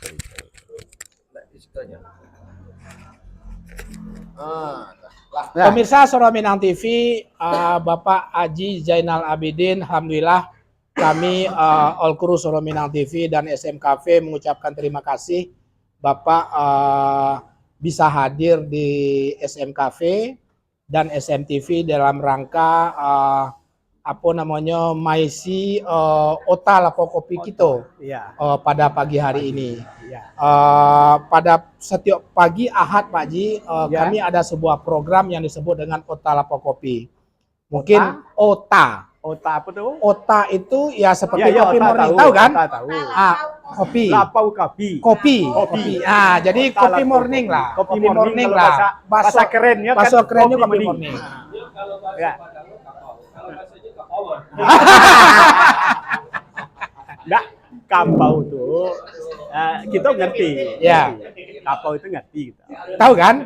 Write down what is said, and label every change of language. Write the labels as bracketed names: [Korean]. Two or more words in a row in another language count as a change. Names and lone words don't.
[Indonesian] Pemirsa Suara Minang TV, Bapak Haji Zainal Abidin, alhamdulillah kami [English] All Crew [Indonesian] Suara Minang TV dan SM Cafe mengucapkan terima kasih Bapak bisa hadir di SM Cafe dan SM TV dalam rangka maisi Ota Lapo Kopi kita Iya. pada pagi hari ini. Iya. Pada setiap pagi Ahad Pak Haji, Ya. kami ada sebuah program yang disebut dengan Ota Lapo Kopi. Mungkin Ota. Ota apa tuh? Ota itu ya seperti Ya, kopi Ota morning, tahu kan? Ota tahu. Kopi. Lapau kopi. Kopi. Kopi. Jadi Ota kopi Lapau morning Kopi. lah. Kopi morning lah. Bahasa kerennya kan bahasa kerennya kopi morning. morning. Ya. Nggak, kapau tuh kita ngerti. Ya. Kapau itu ngerti kita. Tahu kan?